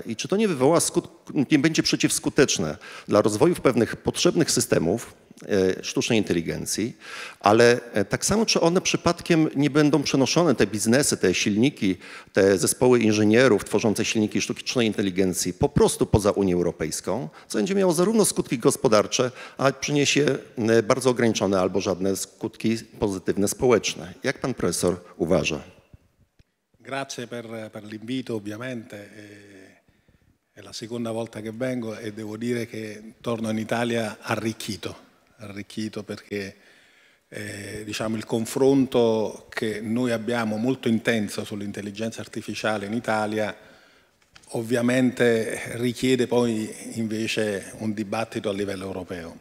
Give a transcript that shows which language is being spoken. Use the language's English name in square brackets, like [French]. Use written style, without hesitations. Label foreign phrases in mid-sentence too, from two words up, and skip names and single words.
[Polish] I czy to nie nie będzie przeciwskuteczne dla rozwoju pewnych potrzebnych systemów sztucznej inteligencji, ale tak samo czy one przypadkiem nie będą przenoszone, te biznesy, te silniki, te zespoły inżynierów tworzące silniki sztucznej inteligencji po prostu poza Unię Europejską, co będzie miało zarówno skutki gospodarcze, a przyniesie bardzo ograniczone albo żadne skutki pozytywne społeczne. Jak pan profesor uważa? [Italian] Grazie per l'invito, ovviamente. È la seconda volta che vengo e devo dire che torno in Italia arricchito perché diciamo, il confronto che noi abbiamo molto intenso sull'intelligenza artificiale in Italia ovviamente richiede poi invece un dibattito a livello europeo.